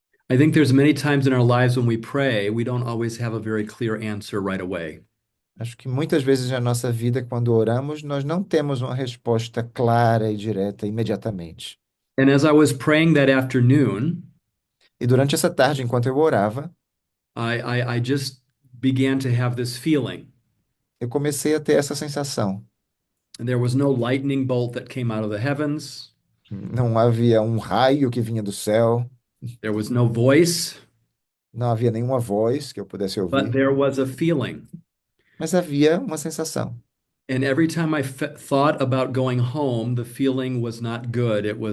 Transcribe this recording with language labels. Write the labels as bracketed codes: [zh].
[en] I think there's many times in our lives when we pray, we don't always have a very clear answer right away. [pt] Acho que muitas vezes na nossa vida, quando oramos, nós não temos uma resposta clara e direta imediatamente. [en] And as I was praying that afternoon, [pt] E durante essa tarde, enquanto eu orava, [en] I just began to have this feeling. [pt] eu comecei a ter essa sensação. [en] And there was no lightning bolt that came out of the heavens. [pt] Não havia um raio que vinha do céu, [en] There was no voice, [pt] não havia nenhuma voz que eu pudesse [en] but [pt] ouvir, [en] there was a feeling. [pt] mas havia uma sensação. [en] And every time I thought about going home, the feeling was not good.